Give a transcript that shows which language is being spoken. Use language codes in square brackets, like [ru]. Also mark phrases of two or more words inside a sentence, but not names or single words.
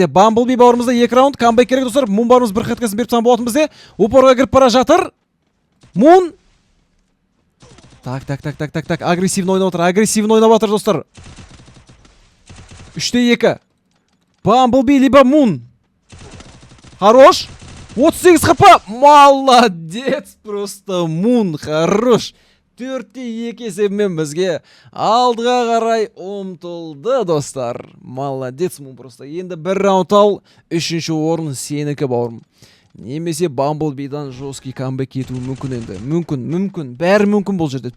[kk] Бамблби бауырымызда 2 раунд. Камбэк керек достар. Мун бауырымыз бір хедкасын беріп тастаған болатын бізде. Упорға кіріп бара жатыр. [ru] Мун. Так. [kk] Агрессивно ойнап жатыр достар. [ru] 3-2. Бамблби либо Мун. Хорош. 38 хп. Молодец просто Мун. Хорош. [kk] 4-2 есебімен бізге алдыға қарай ұмтылды достар. [ru] Молодец Мун просто. [kk] Енді 1 раунд ал. 3-ші орын сенікі бауырым. Немесе Бамблбидан жесткий камбэк кетуі мүмкін енді. Мүмкін. Бәрі мүмкін бұл жерде.